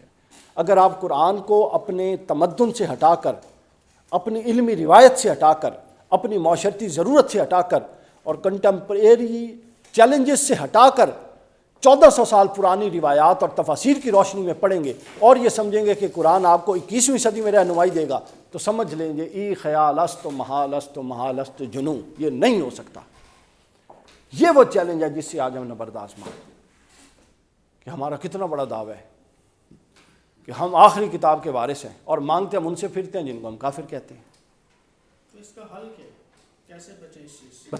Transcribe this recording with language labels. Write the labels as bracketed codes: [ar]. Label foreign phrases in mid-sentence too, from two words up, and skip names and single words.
[ur] اگر آپ قرآن کو اپنے تمدن سے ہٹا کر، اپنی علمی روایت سے ہٹا کر، اپنی معاشرتی ضرورت سے ہٹا کر اور [en] contemporary challenges [ur] سے ہٹا کر 1400 سال پرانی روایات اور تفاسیر کی روشنی میں پڑھیں گے اور یہ سمجھیں گے کہ قرآن آپ کو 21ویں صدی میں رہنمائی دے گا، تو سمجھ لیں گے [fa] ای خیال است و محال است و محال است جنوں، [ur] یہ نہیں ہو سکتا۔ یہ وہ چیلنج ہے جس سے آج ہم نبرد آزما کہ ہمارا کتنا بڑا دعویٰ ہے کہ ہم آخری کتاب کے وارث ہیں، اور مانگتے ہم ان سے پھرتے ہیں جن کو ہم کافر کہتے ہیں۔ تو اس کا حل کیا ہے؟ کیسے بچیں اس چیز سے؟